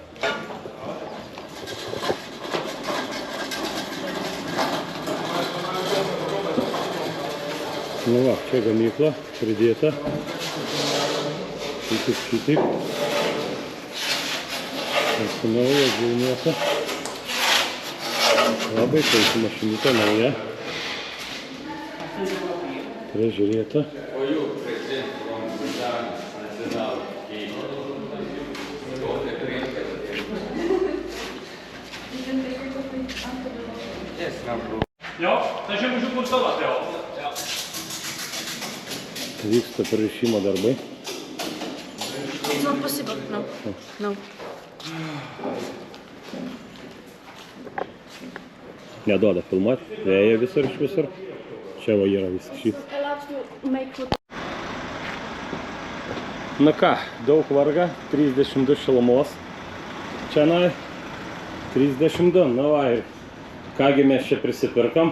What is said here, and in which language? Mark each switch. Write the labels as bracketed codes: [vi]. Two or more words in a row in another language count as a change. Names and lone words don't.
[lt] Nu va, čia gamykla pridėta. Šitaip. Nauja, gilnuota. Labai puiki mašinytė, nauja. Prižiūrėta. [nl] Ja, dan zit je goed zelf wel. [lt] Vyksta paruošimo darbai. [en] It's not possible, no. [lt] Neduoda filmuoti, vėja visur iš visur. Čia va yra viskas šis. Na ką, daug varga, 32 šilumos. Čia 32, na va ir kągi mes čia prisipirkam.